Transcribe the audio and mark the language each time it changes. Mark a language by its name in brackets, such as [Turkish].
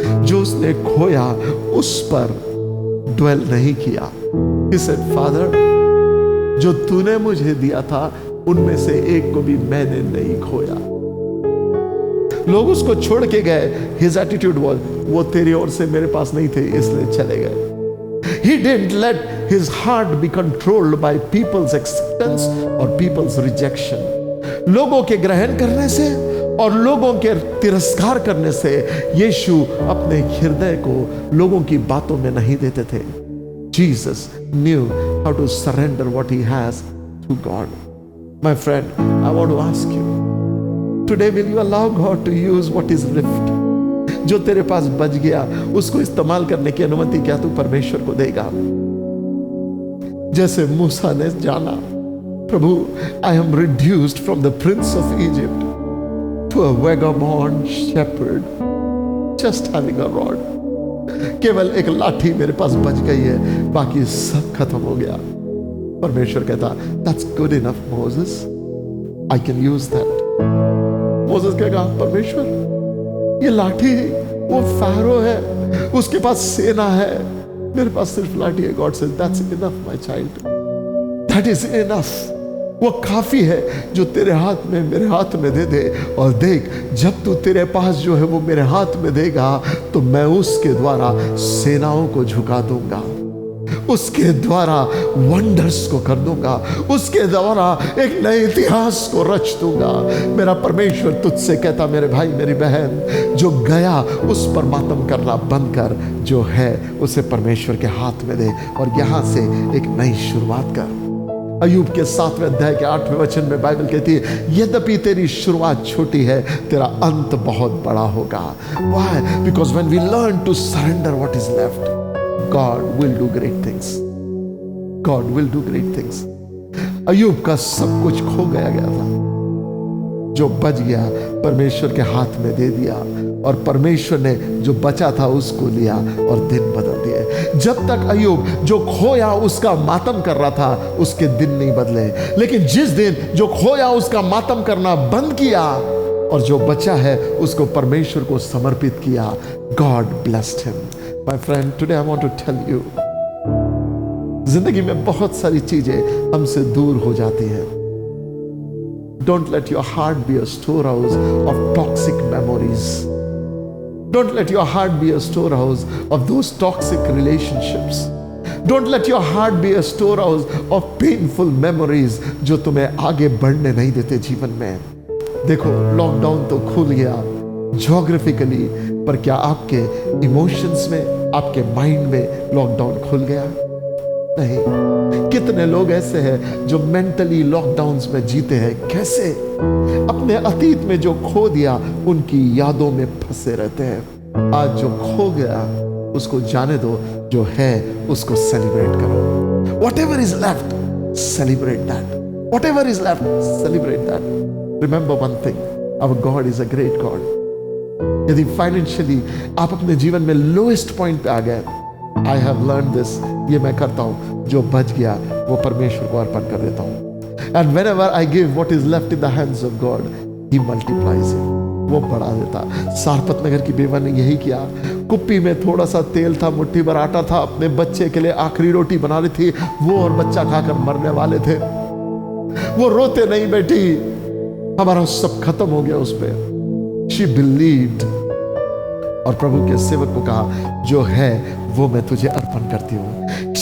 [Hindi] जो उसने खोया उस पर ड्वेल नहीं किया। [English] He said, Father, [Hindi] जो तूने मुझे दिया था उनमें से एक को भी मैंने नहीं खोया। लोग उसको छोड़ के गए। [English] His attitude was, [Hindi] वो तेरी ओर से मेरे पास नहीं थे इसलिए चले गए। [English] He didn't let his heart be controlled by people's acceptance or people's rejection. [Hindi] लोगों के ग्रहण करने से और लोगों के तिरस्कार करने से यीशु अपने हृदय को लोगों की बातों में नहीं देते थे। [English] Jesus knew how to surrender what he has to God. My friend, I want to ask you, today will you allow God to use what is left? [Hindi] जो तेरे पास बच गया उसको इस्तेमाल करने की अनुमति क्या तू परमेश्वर को देगा? जैसे मूसा ने जाना, प्रभु, [English] I am reduced from the prince of Egypt to a vagabond shepherd, just having a rod. [Hindi] केवल एक लाठी मेरे पास बच गई है, बाकी सब खत्म हो गया। परमेश्वर कहता, [English] That's good enough, Moses. I can use that. [Hindi] Moses कहेगा, परमेश्वर, ये लाठी वो फ़ारो है, उसके पास सेना है, मेरे पास सिर्फ लाठी है। [English] God says, That's enough, my child. That is enough. [Hindi] वो काफी है जो तेरे हाथ में मेरे हाथ में दे दे। और देख, जब तू तेरे पास जो है वो मेरे हाथ में देगा तो मैं उसके द्वारा सेनाओं को झुका दूंगा, उसके द्वारा वंडर्स को कर दूंगा, उसके द्वारा एक नए इतिहास को रच दूंगा। मेरा परमेश्वर तुझसे कहता, मेरे भाई मेरी बहन, जो गया उस पर मातम करना बंद कर, जो है उसे परमेश्वर के हाथ में दे और यहां से एक नई शुरुआत कर। अय्यूब के 7वें अध्याय के 8वें वचन में बाइबल कहती है, यद्यपि तेरी शुरुआत छोटी है, तेरा अंत बहुत बड़ा होगा। [English] Why? Because when we learn to surrender what is left, God will do great things. God will do great things. [Hindi] अय्यूब का सब कुछ खो गया था, जो बच गया परमेश्वर के हाथ में दे दिया, और परमेश्वर ने जो बचा था उसको लिया और दिन बदल दिए। जब तक अय्यूब जो खोया उसका मातम कर रहा था, उसके दिन नहीं बदले। लेकिन जिस दिन जो खोया उसका मातम करना बंद किया और जो बचा है उसको परमेश्वर को समर्पित किया, [English] God blessed him. My friend, today I want to tell you, [Hindi] जिंदगी में बहुत सारी चीजें हमसे दूर हो जाती हैं। [English] Don't let your heart be a storehouse of toxic memories. Don't let your heart be a storehouse of those toxic relationships. Don't let your heart be a storehouse of painful memories [Hindi] जो तुम्हें आगे बढ़ने नहीं देते जीवन में। देखो, lockdown तो खुल गया ज्योग्राफिकली, पर क्या आपके इमोशंस में, आपके माइंड में लॉकडाउन खुल गया? नहीं। कितने लोग ऐसे हैं जो मेंटली लॉकडाउन्स में जीते हैं? कैसे? अपने अतीत में जो खो दिया उनकी यादों में फंसे रहते हैं। आज जो खो गया उसको जाने दो, जो है उसको सेलिब्रेट करो। [English] Whatever is left, celebrate that. Whatever is left, celebrate that. Remember one thing, our God is a great God. [Hindi] यदि फाइनेंशियली आप अपने जीवन में लोएस्ट पॉइंट पे आ गए, [English] I have learned this, [Hindi] ये मैं करता हूँ, जो बच गया वो परमेश्वर को अर्पण कर देता हूँ। [English] And whenever I give what is left in the hands of God, He multiplies it. [Hindi] वो बढ़ा देता। सारपत नगर की बेवा ने यही किया। कुप्पी में थोड़ा सा तेल था, मुट्ठी भर आटा था, अपने बच्चे के लिए आखिरी रोटी बना रही थी, वो और बच्चा खाकर मरने वाले थे। वो रोते नहीं बैठी, हमारा सब खत्म हो गया उस पर। [English] she believed [Hindi] और प्रभु के सेवक को कहा जो है वो मैं तुझे अर्पण करती हूँ।